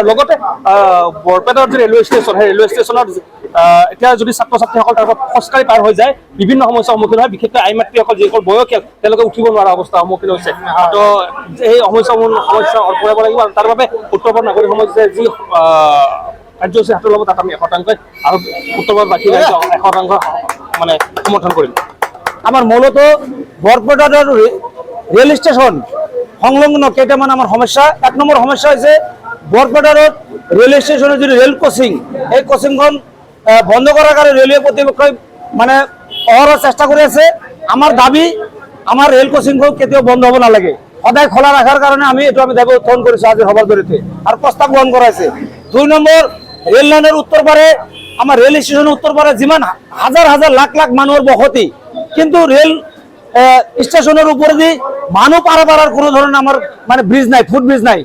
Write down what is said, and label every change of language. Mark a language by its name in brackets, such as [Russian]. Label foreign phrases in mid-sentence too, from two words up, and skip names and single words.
[Assamese] লগতে বৰপেটাৰ যি ৰেলৱে ষ্টেচন, সেই ৰেলৱে ষ্টেচনত এতিয়া যদি ছাত্ৰ ছাত্ৰীসকল তাৰ পৰা খোজকাঢ়ি পাৰ হৈ যায় বিভিন্ন সমস্যাৰ সন্মুখীন হয়, বিশেষকৈ আই মাতৃসকল যিসকল বয়সীয়াল তেওঁলোকে উঠিব নোৱাৰা অৱস্থাৰ সন্মুখীন হৈছে। তো এই সমস্যা আঁতৰাব লাগিব আৰু তাৰ বাবে উত্তৰ পূৰ্বাঞ্চলৰ নাগৰিক সমাজে যি কাৰ্যসূচী হাতত ল'ব তাত আমি 100% আৰু উত্তৰ ভাৰতবাসী ৰাইজে 100% মানে সমৰ্থন কৰিম। [Bangla] আমার মূলত বরপেটার রেল স্টেশন সংলগ্ন কেইটামান আমার সমস্যা। 1 নম্বর সমস্যা হয়েছে বরপেটার রেল স্টেশনের যে রেল ক্রসিং, এই ক্রসিংখন বন্ধ করার কারণে রেলওয়ে কর্তৃপক্ষ মানে অহরহ চেষ্টা করে আছে। আমার দাবি আমার রেল ক্রসিংখন [Assamese] কেতিয়াও বন্ধ হব নালাগে, [Bangla] সদায় খোলা রাখার কারণে আমি দাবি উত্থাপন করেছি আজি সবার দরিতে আর প্রস্তাব গ্রহণ করা হয়েছে। 2 নম্বর রেল লাইনের উত্তর পারে আমার রেল স্টেশনের উত্তর পারে যেমন হাজার হাজার লাখ লাখ মানুষের বসতি, কিন্তু রেল স্টেশনের উপরে দিয়ে মানুষ পারার কোনো ধরনের আমার মানে ব্রিজ নাই, ফুট ব্রিজ নাই।